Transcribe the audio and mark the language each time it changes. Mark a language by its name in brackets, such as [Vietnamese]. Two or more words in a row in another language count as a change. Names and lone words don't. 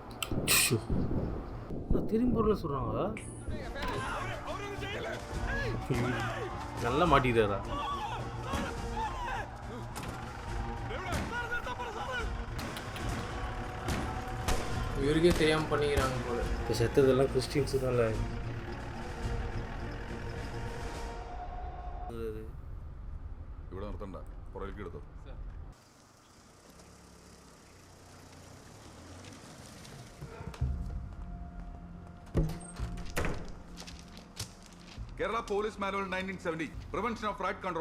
[Tamil] திரும்பி பொருள் சொல்கிறாங்க. நல்லா மாட்டிக்கிறாரா? இவருக்கே தெரியாமல் பண்ணிக்கிறாங்க போல. இப்போ செத்ததெல்லாம் கிறிஸ்டின்ஸு தான். [Malayalam] ഇവിടെ നിർത്തണ്ട, പുറകിലേക്ക് എടുത്തോ. [English] Kerala Police Manual 1970 Prevention of Riot Control.